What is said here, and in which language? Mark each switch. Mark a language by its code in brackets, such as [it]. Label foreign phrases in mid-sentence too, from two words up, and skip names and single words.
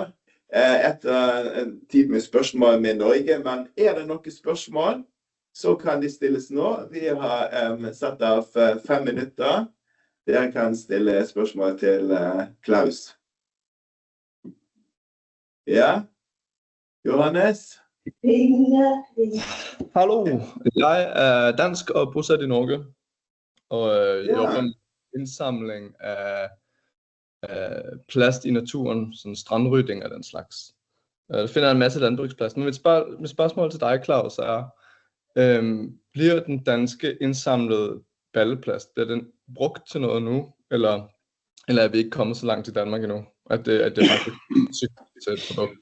[no] Etter en tid med spørsmål med Norge, men det noen spørsmål, så kan de stilles nå. Vi har satt av 5 minutter. Dere kan stille spørsmål til Klaus. Ja? Johannes? [da] Hallo, jeg er dansk og bosat i Norge, og jobber med indsamling af plast i naturen, sådan strandrydding og den slags. Det finder en masse landbrugsplast. Men mit spørgsmål til dig, Klaus, er, bliver den danske indsamlede balleplast, bliver den brugt til noget nu, eller er vi ikke kommet så langt i Danmark endnu, at det faktisk er et produkt?